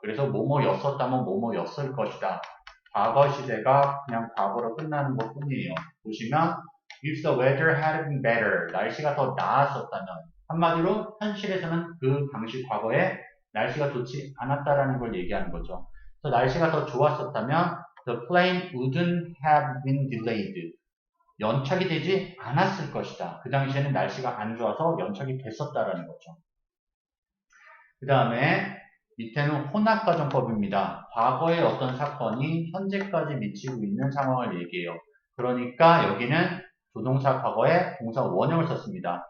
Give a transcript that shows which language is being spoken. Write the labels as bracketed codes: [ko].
[ko] 그래서 뭐뭐였었다면 뭐뭐였을 것이다. 과거 시제가 그냥 과거로 끝나는 것 뿐이에요. 보시면 [en] if the weather had been better, [ko] 날씨가 더 나았었다면 한마디로 현실에서는 그 당시 과거에 날씨가 좋지 않았다라는 걸 얘기하는 거죠. 그래서 날씨가 더 좋았었다면 [en] the plane wouldn't have been delayed. [ko] 연착이 되지 않았을 것이다. 그 당시에는 날씨가 안 좋아서 연착이 됐었다라는 거죠. 그 다음에 밑에는 혼합가정법입니다. 과거의 어떤 사건이 현재까지 미치고 있는 상황을 얘기해요. 그러니까 여기는 조동사 과거에 동사 원형을 썼습니다.